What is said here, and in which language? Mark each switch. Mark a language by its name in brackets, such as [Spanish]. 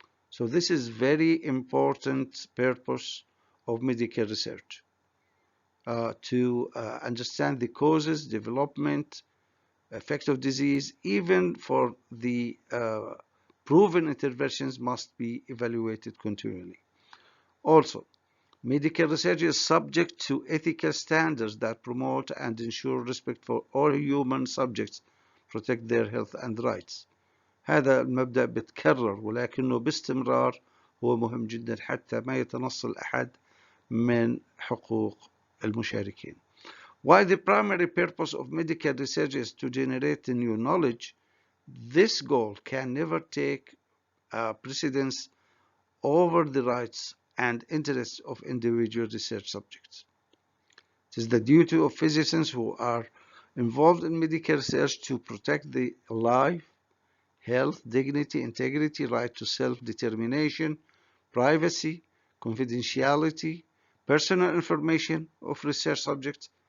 [English] So this is very important purpose of medical research, to understand the causes, development, effect of disease, even for the proven interventions must be evaluated continually. Also, medical research is subject to ethical standards that promote and ensure respect for all human subjects, protect their health and rights. [Arabic] هذا المبدأ بتكرر ولكنه باستمرار هو مهم جدا حتى ما يتنصل أحد من حقوق المشاركين. [English] While the primary purpose of medical research is to generate new knowledge, this goal can never take precedence over the rights and interests of individual research subjects. It is the duty of physicians who are involved in medical research to protect the life, health, dignity, integrity, right to self-determination, privacy, confidentiality, personal information of research subjects.